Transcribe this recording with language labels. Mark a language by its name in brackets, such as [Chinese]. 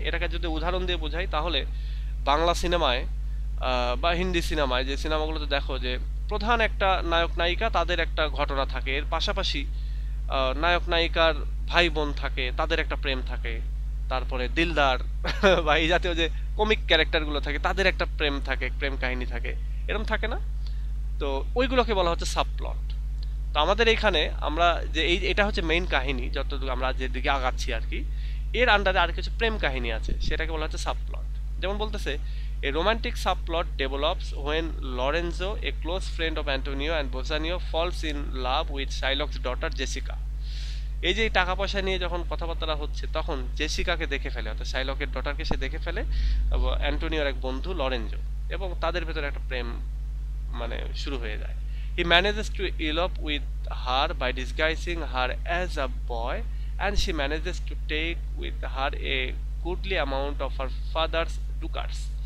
[Bangla] এটাকে যদি উদাহরণ দিয়ে বোঝাই তাহলে বাংলা সিনেমায় বা হিন্দি সিনেমায় যে সিনেমাগুলোতে দেখো যে প্রধান একটা নায়ক নায়িকা, তাদের একটা ঘটনা থাকে, এর পাশাপাশি নায়ক নায়িকার ভাই বোন থাকে, তাদের একটা প্রেম থাকে, তারপরে দিলদার বা এই জাতীয় যে কমিক ক্যারেক্টারগুলো থাকে তাদের একটা প্রেম থাকে, প্রেম কাহিনী থাকে, এরকম থাকে না? তো ওইগুলোকে বলা হচ্ছে সাবপ্লট। তো আমাদের এইখানে আমরা যে এটা হচ্ছে মেইন কাহিনী, যতটুকু আমরা যেদিকে আগাচ্ছি আর কি, এর আন্ডারে আর কিছু প্রেম কাহিনী আছে, সেটাকে বলা হচ্ছে সাবপ্লট। যেমন বলতেছে, [English] A romantic subplot develops when Lorenzo, a close friend of Antonio and Bassanio, falls in love with Shylock's daughter Jessica. [Bangla] এই যে টাকা পয়সা নিয়ে যখন কথাবার্তা হচ্ছে তখন জেসিকাকে দেখে ফেলে, অর্থাৎ শাইলকের ডটারকে সে দেখে ফেলে অ্যান্টোনিওর এক বন্ধু লরেঞ্জো, এবং তাদের ভেতরে একটা প্রেম মানে শুরু হয়ে যায়। [English] He manages to elope with her by disguising her as a boy, and she manages to take with her a goodly amount of her father's ducats.